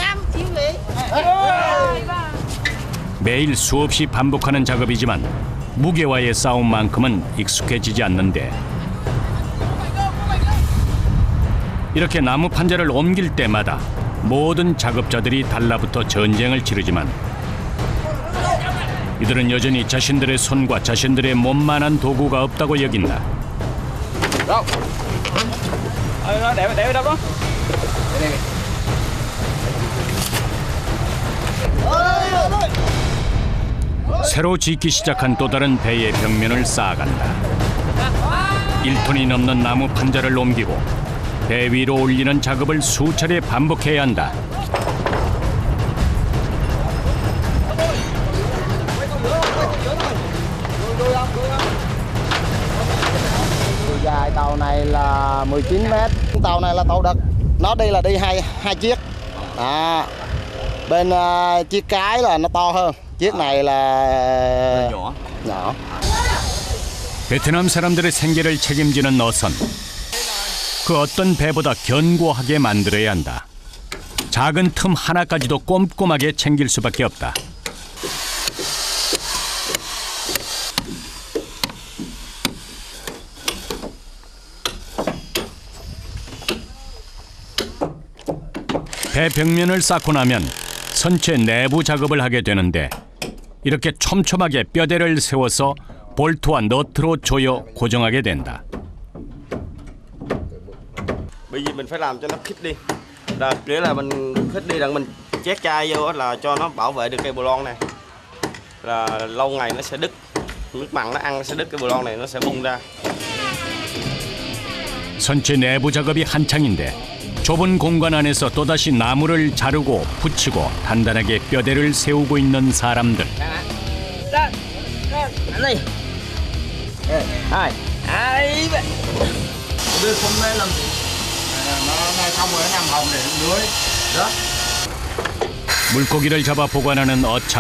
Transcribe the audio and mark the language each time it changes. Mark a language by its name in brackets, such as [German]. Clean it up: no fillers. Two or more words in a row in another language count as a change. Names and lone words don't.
[Korean] 매일 수없이 반복하는 작업이지만 무게와의 싸움만큼은 익숙해지지 않는데 이렇게 나무 판자를 옮길 때마다 모든 작업자들이 달라붙어 전쟁을 치르지만 이들은 여전히 자신들의 손과 자신들의 몸만한 도구가 없다고 여긴다. [Vietnamese] Để đâu đó. [Korean] 새로 짓기 시작한 또 다른 배의 벽면을 쌓아간다. 1톤이 넘는 나무 판자를 옮기고 배 위로 올리는 작업을 수차례 반복해야 한다. [Vietnamese] Dài tàu này là 19 mét. Tàu này là tàu đực. Nó đi là đi hai chiếc. Bên chiếc cái là nó to hơn. Chiếc này là nhỏ. [Korean] 베트남 사람들의 생계를 책임지는 어선. 그 어떤 배보다 견고하게 만들어야 한다. 작은 틈 하나까지도 꼼꼼하게 챙길 수밖에 없다. 배 벽면을 쌓고 나면 선체 내부 작업을 하게 되는데 이렇게 촘촘하게 뼈대를 세워서 볼트와 너트로 조여 고정하게 된다. [Vietnamese] Bởi vì mình phải làm cho nó khít đi. Rồi, nghĩa là mình khít đi rằng mình chét chai vô là cho nó bảo vệ được cây bồ lon này. Là lâu ngày nó sẽ đứt. Nước mặn nó ăn nó sẽ đứt cái bồ lon này nó sẽ bung ra. [Korean] 선체 내부 작업이 한창인데 좁은 공간 안에서 또다시 나무를 자르고 붙이고 단단하게 뼈대를 세우고 있는 사람들. 물고기를 잡아 보관하는 어창.